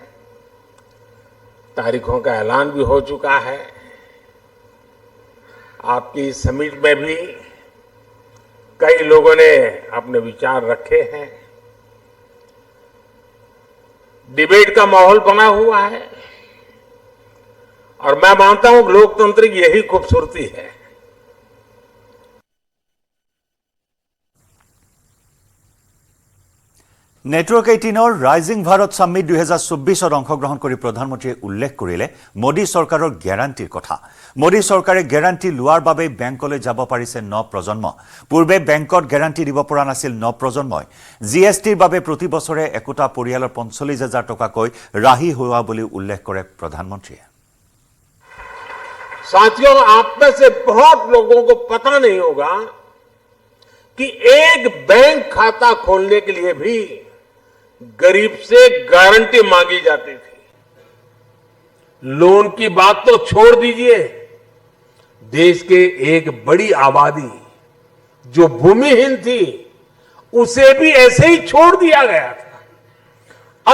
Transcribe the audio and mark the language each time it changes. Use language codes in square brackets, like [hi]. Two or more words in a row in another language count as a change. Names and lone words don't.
[hi] तारीखों का ऐलान भी हो चुका है आपकी समिट में भी कई लोगों ने अपने विचार रखे हैं डिबेट का माहौल बना हुआ है और मैं मानता हूं लोकतंत्र की यही खूबसूरती है [as] নেটৱৰ্ক 18ৰ ৰাইজিং ভাৰত সামিট 2024ত অংশগ্ৰহণ কৰি প্ৰধানমন্ত্ৰীয়ে উল্লেখ কৰিলে মোদী চৰকাৰৰ গ্যাৰাণ্টিৰ কথা মোদী চৰকাৰে গ্যাৰাণ্টি লোৱাৰ বাবে বেংকলৈ যাব পাৰিছে নৱপ্ৰজন্ম পূৰ্বে বেংকত গ্যাৰাণ্টি দিব পৰা নাছিল নৱপ্ৰজন্মই জিএছটিৰ বাবে প্ৰতি বছৰে একোটা পৰিয়ালৰ 45,000 টকাকৈ ৰাহি হোৱা বুলি উল্লেখ কৰে প্ৰধানমন্ত্ৰীয়ে [hi] साथियों आप में से बहुत लोगों को पता नहीं होगा कि एक बैंक खाता खोलने के लिए भी गरीब से गारंटी मांगी जाती थी लोन की बात तो छोड़ दीजिए देश के एक बड़ी आबादी जो भूमिहीन थी उसे भी ऐसे ही छोड़ दिया गया था।